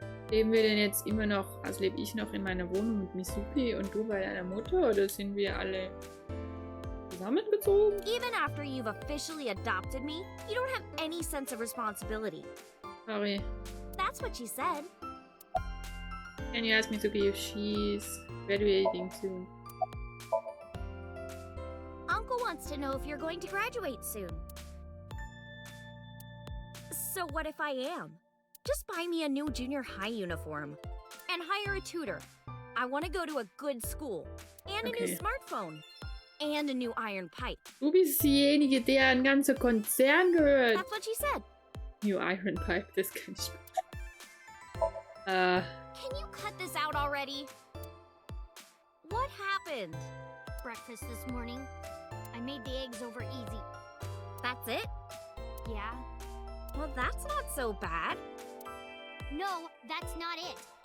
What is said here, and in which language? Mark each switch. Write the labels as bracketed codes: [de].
[de] Leben wir denn jetzt immer noch, also lebe ich noch in meiner Wohnung mit Mitsuki und du bei deiner Mutter, oder sind wir alle zusammengezogen? [en] Even after you've officially adopted me, you don't have any sense of responsibility. Sorry. That's what she said. Can you ask Mitsuki if she's graduating soon? Uncle wants to know if you're going to graduate soon. So what if I am? Just buy me a new junior high uniform. And hire a tutor. I want to go to a good school. And a new smartphone. And a new iron pipe. [de] Du bist diejenige, der ein ganzer Konzern gehört. [en] That's what she said. New iron pipe, [de] das kann ich nicht. [en] Can you cut this out already? What happened? Breakfast this morning. I made the eggs over easy. That's it? Yeah. Well, that's not so bad. No, that's not it.